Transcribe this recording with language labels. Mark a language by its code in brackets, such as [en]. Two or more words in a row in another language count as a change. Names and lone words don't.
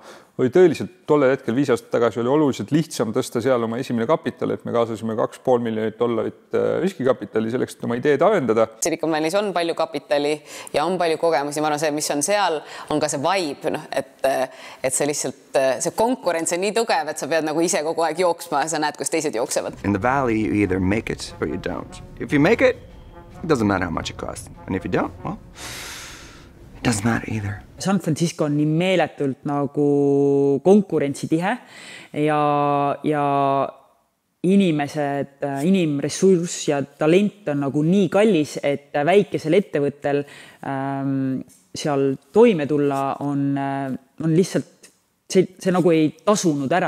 [et] Oli tõeliselt tollel hetkel 5 aastat tagasi oli oluliselt lihtsam tõsta seal oma esimene kapital, et me kaasasime $2,5 miljonit riskikapitali selleks, et oma ideed arendada. Silicon Valley's on palju kapitali ja on palju kogemusi. Ma arvan, see, mis on seal, on ka see vibe, et see lihtsalt, see konkurents on nii tugev, et sa pead nagu ise kogu aeg jooksma ja sa näed, kus teised jooksevad. [en] In the valley, you either make it or you don't. If you make it, it doesn't matter how much it costs. And if you don't, well, it doesn't matter either. [et] San Francisco on nii meeletult nagu konkurentsitihe ja inimesed, inimressurss ja talent on nagu nii kallis, et väikesel ettevõttel seal toime tulla on lihtsalt see nagu ei tasunud ära.